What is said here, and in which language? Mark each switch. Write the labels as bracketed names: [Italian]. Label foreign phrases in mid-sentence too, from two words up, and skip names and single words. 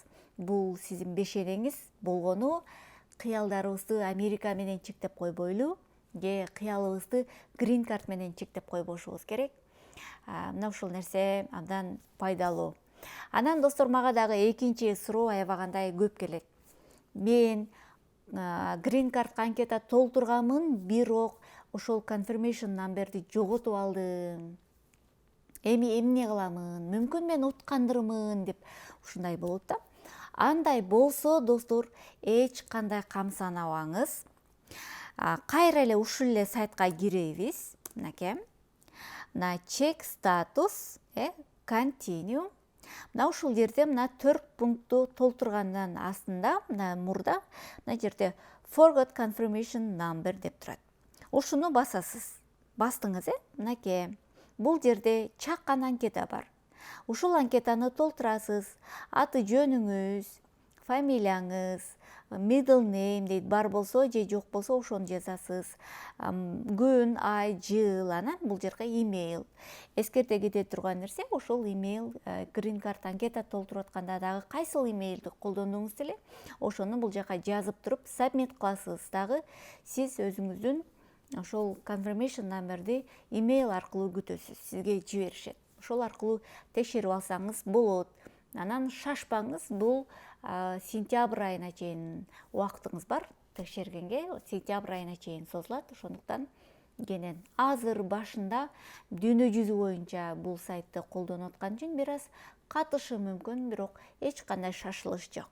[Kyrgyz] Бул сиздин бешенеңиз болгону, кыялдарыбызды Америка менен чектеп койбойлу, же кыялыбызды Грин Кард менен чектеп койбошубуз керек. Мына ушул нерсе абдан пайдалуу. Анан достор, мага дагы экинчи суроо аябагандай көп келет. Мен Грин Кардка анкета толтурганмын, бирок ошол [English] confirmation numberди [Kyrgyz] жоготуп алдым. Эми эмне кыламын? Мүмкүн мен уткандырмын деп ушундай болот да. Андай болсо, достор, эч кандай камсанабаңыз. Кайра эле ушул эле сайтка киребиз. Мынакей. Мына [English] check status, continue. [Kyrgyz] Мына ушул жерде мына 4 пунктту толтургандан астында, мына мурда, мына жерде [English] forgot confirmation number [Kyrgyz] деп турат. Ушуну басасыз. Бастыңыз, мынакей. Бул жерде чакан анкета бар. Ушул анкетаны толтурасыз. Аты жөнүңүз, фамилияңыз, [English] middle name [Kyrgyz] дейт, бар болсо же жок болсо ошону жазасыз. Күн, ай, жыл, анан бул жерге имейл. Эскерте кете турган нерсе, ошол имейл Грин Кард анкета толтуруп атканда дагы кайсыл имейлди колдондуңуз деле, ошону бул жака жазып туруп сабмит кыласыз. Дагы сиз өзүңүздүн ошол [English] confirmation numberди [Kyrgyz] имейл аркылуу күтөсүз, сизге жиберишет. Ошол аркылуу текшерип алсаңыз болот. Анан шашпаңыз, бул сентябрь айына чейин убактыңыз бар текшергенге, сентябрь айына чейин созулат. Ошондуктан кенен азыр башында дүйнө жүзү боюнча бул сайтты колдонуп аткан үчүн бир аз катышы мүмкүн, бирок эч кандай шашылыш жок.